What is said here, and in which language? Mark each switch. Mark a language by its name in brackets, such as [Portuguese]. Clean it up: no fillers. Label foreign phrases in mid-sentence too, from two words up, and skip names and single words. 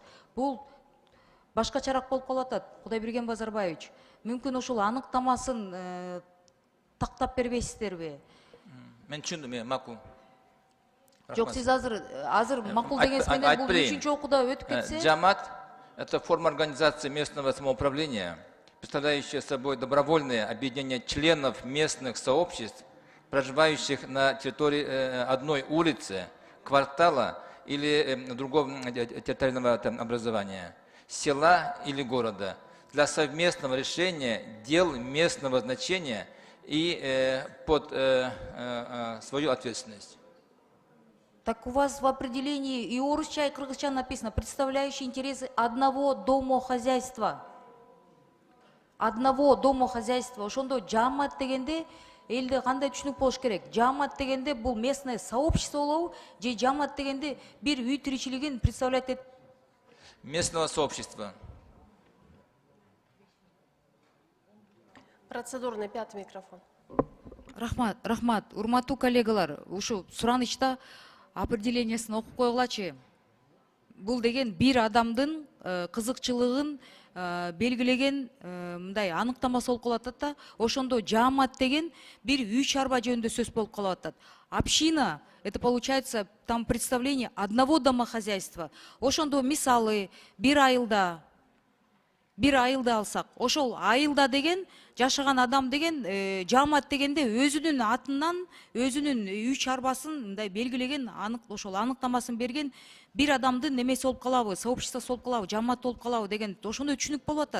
[Kyrgyz] Бул башкачараак болуп калып атат, Кудайберген Базарбаевич. Мүмкүн ошол аныктамасын тактап бербейсиздерби? Мен түшүндүм, макул. Жок, сиз азыр макул дегенсиз менен бул 3-чү окууда өтүп кетсе? Жамаат — [Russian] это форма организации местного самоуправления, представляющая собой добровольное объединение членов местных сообществ, проживающих на территории одной улицы, квартала или другого территориального образования, села или города, для совместного решения дел местного значения и под свою ответственность. Так у вас в определении и орусча, и кыргызча написано, представляющий интересы одного домохозяйства. Одного домохозяйства. [Kyrgyz] Ошондо жамаат дегенде элде кандай түшүнүк болуш керек? Жамаат дегенде бул [Russian] местное сообщество [Kyrgyz] болобу же жамаат дегенде бир үй тиричилигин представлять этет? [Russian] Местного сообщества. Процедурный 5-й микрофон. [Kyrgyz] Рахмат. Урматтуу коллегалар, ушу суранычта определениясын окуп койгулачы. Бул деген бир адамдын кызыкчылыгын белгилеген мындай аныктамасы болуп калат да. Ошондо жамаат деген бир үй чарба жөнүндө сөз болуп калып атат. [Russian] Община — это получается там представление одного домохозяйства. [Kyrgyz] Ошондо мисалы бир айылда бир айылды алсак, ошол айылда деген жашаган адам деген жаамат дегенде өзүнүн атынан өзүнүн үй чарбасын мындай белгилеген ошол аныктамасын берген бир адамдын немеси болуп калабы, сообществосу болуп калабы, жаамат болуп калабы деген ошондой түшүнүк болуп атат.